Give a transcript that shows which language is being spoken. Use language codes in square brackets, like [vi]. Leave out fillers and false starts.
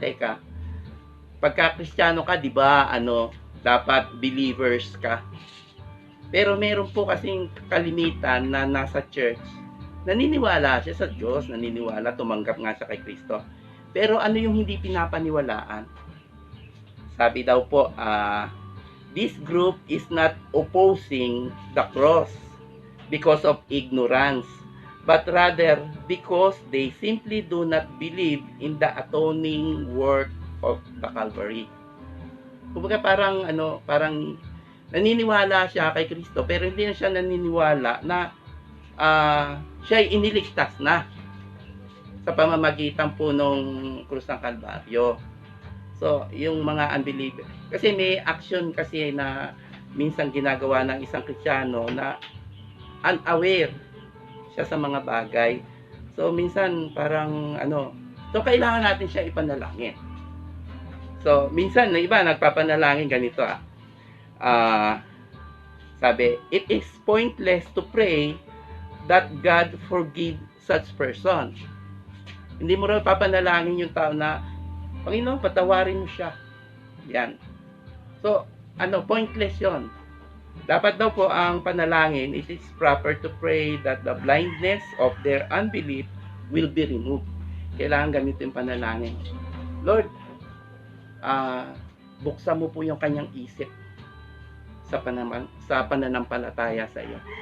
[tl] Teka, pagka Kristiyano ka, di ba, dapat believers ka. Pero meron po kasing kalimitan na nasa church, naniniwala siya sa Diyos, naniniwala, tumanggap nga siya kay Kristo. Pero ano yung hindi pinapaniwalaan? Sabi daw po, [en] this group is not opposing the cross because of ignorance, but rather because they simply do not believe in the atoning work of the Calvary. [tl] Kumbaga parang naniniwala siya kay Kristo, pero hindi na siya naniniwala na siya ay iniligtas na. sa pamamagitan po nung krus ng Kalbaryo. So, yung mga unbeliever. Kasi may action kasi na minsan ginagawa ng isang Kristiyano na unaware siya sa mga bagay. So, minsan parang so kailangan natin siya ipanalangin. So, minsan na iba nagpapanalangin ganito sabi, [en] it is pointless to pray that God forgive such person. [tl] Hindi mo rin papanalangin yung tao na, Panginoon, patawarin mo siya. Yan. So, pointless yon. Dapat daw po ang panalangin, [en] it is proper to pray that the blindness of their unbelief will be removed. [tl] Kailangan ganito yung panalangin. Lord, buksan mo po yung kanyang isip sa pananampalataya sa iyo.